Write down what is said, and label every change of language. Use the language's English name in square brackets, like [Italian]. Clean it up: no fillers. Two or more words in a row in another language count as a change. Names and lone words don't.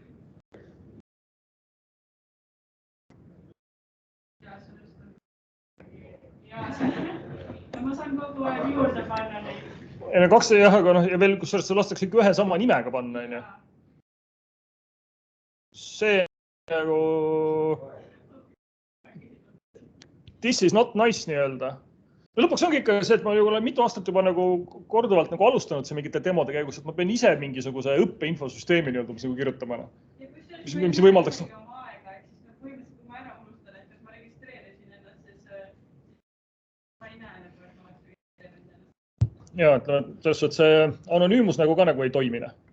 [Estonian] Ma saan kogu aeg juurde panna neid. Ja 2 jah, aga ja veel kusjuures see lastakse ikka ühe sama nimega panna, on ju. See nagu [English] this is not nice nii-öelda. [Estonian] Lõpuks ongi ikka see, et ma olen mitu aastat juba nagu korduvalt nagu alustanud see mingite demode käigus, et ma pean ise mingisuguse õppeinfosüsteemi nii-öelda nagu kirjutama. Mis võimaldaks. Ja, et selles suhtes see anonüümus nagu ka nagu ei toimine.